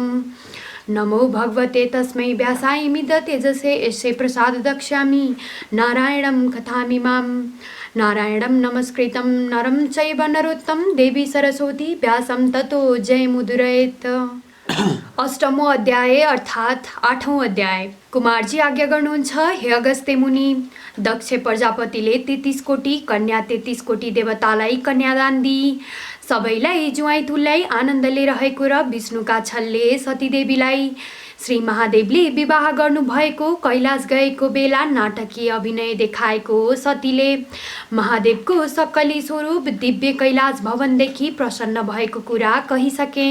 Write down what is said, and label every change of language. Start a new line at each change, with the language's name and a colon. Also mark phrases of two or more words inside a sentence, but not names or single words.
Sanskrit: नमो भगवते तस्मै व्यासाय मित तेजसे यस्य प्रसाद दक्ष्यामि नारायणं कथामिमां। नारायणं नमस्कृतं नरं चैव नरोत्तमं देवी सरस्वती व्यासं ततो जयमुदीरयेत्। अष्टमो अध्याय
Nepali: अर्थात 8औं अध्याय। कुमारजी आज्ञा गर्नुहुन्छ, हे अगस्त्य मुनि, दक्ष प्रजापतिले 33 कोटी कन्या 33 कोटी देवतालाई कन्यादान दिई सबैलाई जुवाई तुल्याई आनन्दले रहेको र विष्णुका छलले सतीदेवीलाई श्री महादेवले विवाह गर्नुभएको कैलाश गएको बेला नाटकीय अभिनय देखाएको सतीले महादेवको सक्कली स्वरूप दिव्य कैलाश भवनदेखि प्रसन्न भएको कुरा कहिसके।